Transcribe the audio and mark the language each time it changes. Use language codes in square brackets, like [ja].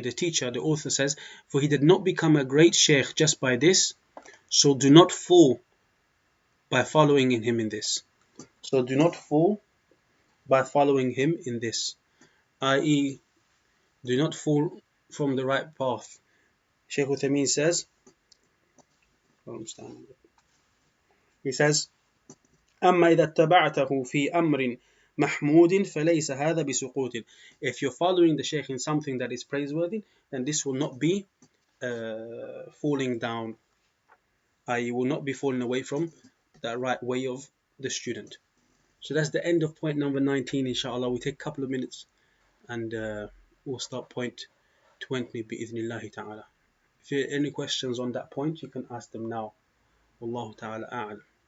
[en] the teacher, the author says, for he did not become a great Shaykh just by this, so do not fall by following him in this. So do not fall by following him in this, i.e. do not fall from the right path. Shaykh Uthaymeen says, he says, [ar] أما إذا اتبعته في أمر محمود فليس هذا بسقوط. [en] If you're following the Shaykh in something that is praiseworthy, then this will not be falling down, i.e. will not be falling away from the right way of the student. So that's the end of point number 19, inshallah. We take a couple of minutes and we'll start point 20 bi-idhnillahi ta'ala. If you have any questions on that point, you can ask them now. Wallahu ta'ala a'lam.